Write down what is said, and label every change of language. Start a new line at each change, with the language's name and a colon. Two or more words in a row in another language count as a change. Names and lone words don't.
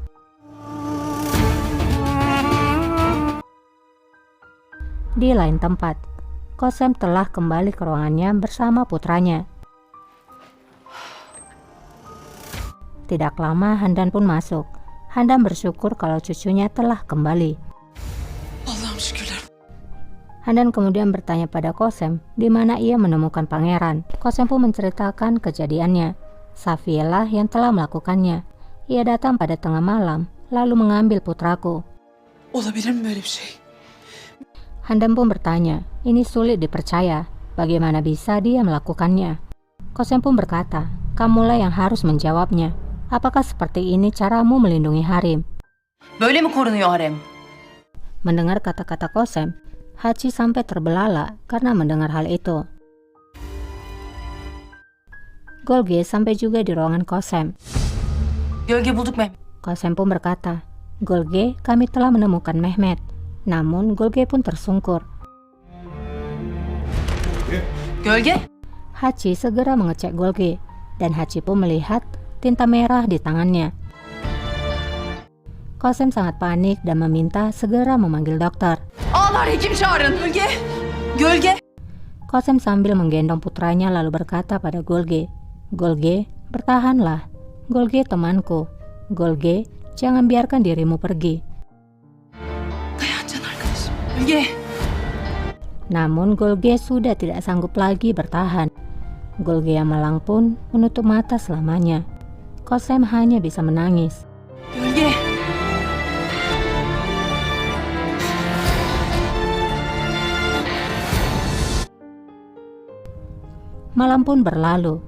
Indonesian: Di lain tempat, Kosem telah kembali ke ruangannya bersama putranya. Tidak lama Handan pun masuk. Handan bersyukur kalau cucunya telah kembali.
Turkish: Allah'ım şükürler.
Indonesian: Handan kemudian bertanya pada Kosem di mana ia menemukan pangeran. Kosem pun menceritakan kejadiannya. Safiyelah yang telah melakukannya. Ia datang pada tengah malam lalu mengambil putraku.
Turkish: Olabilir mi böyle bir şey?
Indonesian: Handan pun bertanya, ini sulit dipercaya. Bagaimana bisa dia melakukannya? Kosem pun berkata, kamulah yang harus menjawabnya. Apakah seperti ini caramu melindungi harem?
Turkish: Böyle mi korunuyor harem?
Indonesian: Mendengar kata-kata Kosem, Hachi sampai terbelalak karena mendengar hal itu. Golge sampai juga di ruangan Kosem.
Turkish: Gölge bulduk Mehmet.
Indonesian: Kosem pun berkata, Golge, kami telah menemukan Mehmet. Namun Golge pun tersungkur.
Turkish: Gölge?
Indonesian: Hachi segera mengecek Golge, dan Hachi pun melihat tinta merah di tangannya. Kosem sangat panik dan meminta segera memanggil dokter.
Turkish: Ağlar hekim çağırın. Gölge? Gölge?
Indonesian: Kosem sambil menggendong putranya lalu berkata pada Golge, Golge, bertahanlah. Golge temanku. Golge, jangan biarkan dirimu pergi.
Turkish: Dayan can arkadaşım. Gölge?
Indonesian: Namun Golge sudah tidak sanggup lagi bertahan. Golge yang malang pun menutup mata selamanya. Kosem hanya bisa menangis.
Turkish: Gölge?
Indonesian: Malam pun berlalu.